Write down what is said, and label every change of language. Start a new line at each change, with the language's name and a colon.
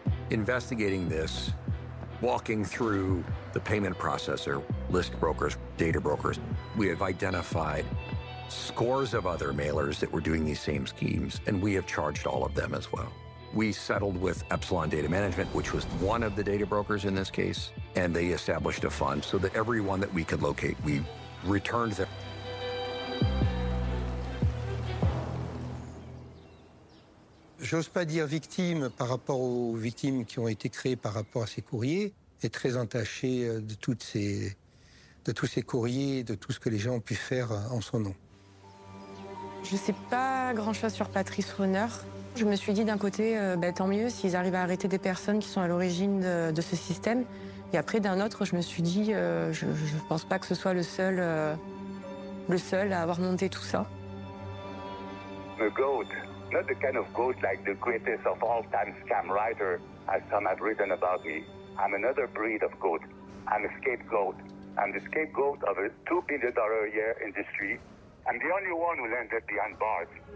English: Investigating this, walking through the payment processor, list brokers, data brokers, we have identified scores of other mailers that were doing these same schemes, and we have charged all of them as well. We settled with Epsilon Data Management, which was one of the data brokers in this case, and they established a fund so that everyone that we could locate, we returned them.
French: J'ose pas dire victime par rapport aux victimes qui ont été créées par rapport à ces courriers, et très entaché de tous ces courriers, de tout ce que les gens ont pu faire en son nom. Je sais pas grand-chose sur Patrice Runner. Je me suis dit d'un côté, tant mieux s'ils arrivent à arrêter des personnes qui sont à l'origine de ce système. Et après, d'un autre, je me suis dit, je pense pas que ce soit le seul à avoir monté tout ça.
English: The goat, not the kind of goat like the greatest of all time scam writer, as some have written about me. I'm another breed of goat. I'm a scapegoat. I'm the scapegoat of a $2 billion a year industry. I'm the only one who landed behind bars.